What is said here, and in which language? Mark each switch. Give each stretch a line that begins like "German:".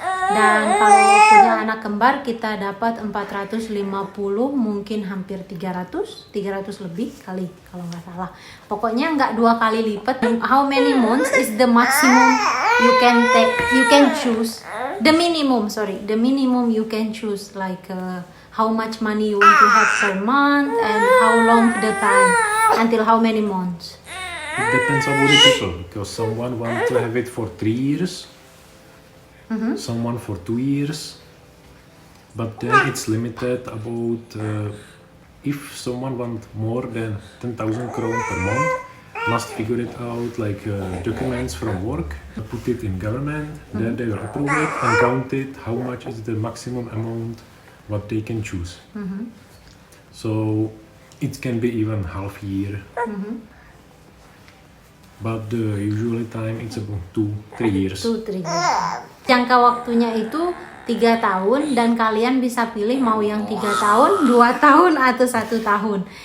Indonesian: Dan kalau punya anak kembar kita dapat 450, mungkin hampir 300 lebih kali kalau nggak salah. Pokoknya nggak 2 kali lipat.
English: How many months is the maximum you can choose? The minimum you can choose, like how much money you want to have per month and how long the time, until how many months? It depends on the people, because someone want to have it for 3 years, someone for 2 years, but then it's limited about if someone want more than 10,000 kron per month, must figure it out, like documents from work, put it in government, then they will approve it and count it, how much is the maximum amount what they can choose. So it can be even half year. But the usual time it's about 2-3 years. 2-3 years.
Indonesian: Jangka waktunya itu 3 tahun dan kalian bisa pilih mau yang 3 tahun, 2 tahun atau 1 tahun.